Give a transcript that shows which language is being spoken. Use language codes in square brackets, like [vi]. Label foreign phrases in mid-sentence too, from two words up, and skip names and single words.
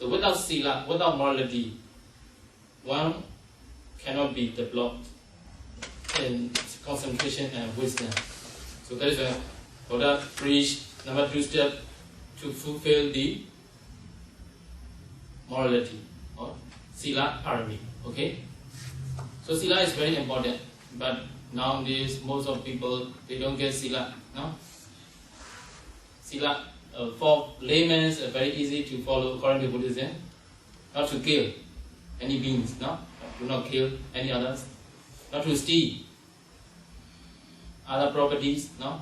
[en] So without sila, without morality, one cannot be developed in concentration and wisdom. So that is why Buddha preached number 2 step to fulfill the morality or [pi] sila parami. [en] Okay? So sila is very important, but nowadays most of people they don't get sila. No? Sila for laymen is very easy to follow according to Buddhism. Not to kill any beings, no? Do not kill any others. Not to steal other properties, no?